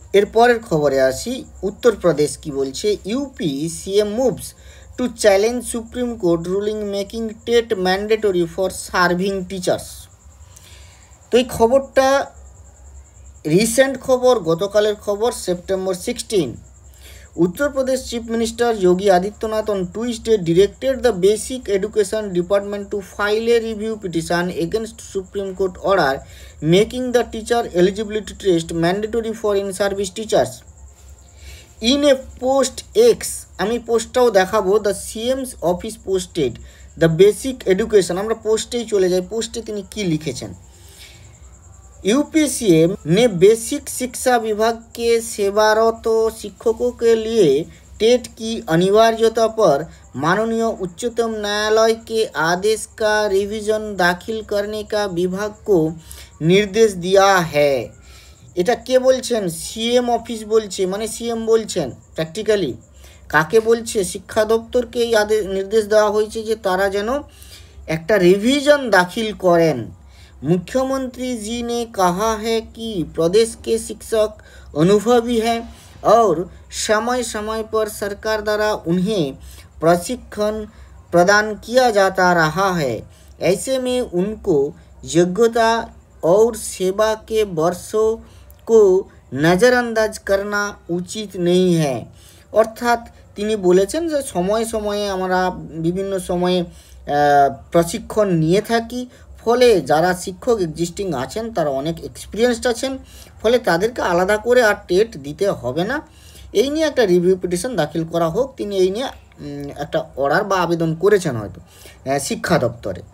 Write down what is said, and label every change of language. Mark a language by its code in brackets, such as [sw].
[bn] এরপরের খবরে আসি, উত্তরপ্রদেশ কি বলছে। [en] UP CM moves two challenge supreme court ruling making TET mandatory for serving teachers. [bn] তো এই খবরটা রিসেন্ট খবর, গতকালের খবর, September 16। [en] Uttar Pradesh Chief Minister Yogi Adityanath on Tuesday directed the Basic Education Department to file a review petition against Supreme Court order making the teacher eligibility test mandatory for in-service teachers. In a post X, [bn] আমি পোস্টটাও দেখাবো, [en] the CM's office posted the basic education, [bn] আমরা পোস্টেই চলে যাই, পোস্টে তিনি কি লিখেছেন। [hi] UP CM ने बेसिक शिक्षा विभाग के सेवारत शिक्षकों के लिए टेट की अनिवार्यता पर माननीय उच्चतम न्यायालय के आदेश का रिवीजन दाखिल करने का विभाग को निर्देश दिया है। [bn] এটা কে বলছেন? সিএম অফিস বলছে, মানে সিএম বলছেন। প্র্যাকটিক্যালি কাকে বলছে? শিক্ষা দপ্তরকে এই নির্দেশ দেওয়া হয়েছে যে তারা যেন একটা রিভিশন দাখিল করেন। [hi] मुख्यमंत्री जी ने कहा है कि प्रदेश के शिक्षक अनुभवी हैं और समय समय पर सरकार द्वारा उन्हें प्रशिक्षण प्रदान किया जाता रहा है। ऐसे में उनको योग्यता और सेवा के वर्षों को नज़रअंदाज करना उचित नहीं है। [bn] अर्थात তিনি বলেছেন যে সময়ে সময়ে আমরা বিভিন্ন সময়ে প্রশিক্ষণ নিয়ে থাকি, ফলে যারা শিক্ষক এক্সিস্টিং আছেন তারা অনেক এক্সপিরিয়েন্সড আছেন, ফলে তাদেরকে আলাদা করে আর টেট দিতে হবে না। এই নিয়ে একটা রিভিউ পিটিশন দাখিল করা হোক, তিনি এই নিয়ে একটা অর্ডার বা আবেদন করেছেন হয়তো শিক্ষা দপ্তরে।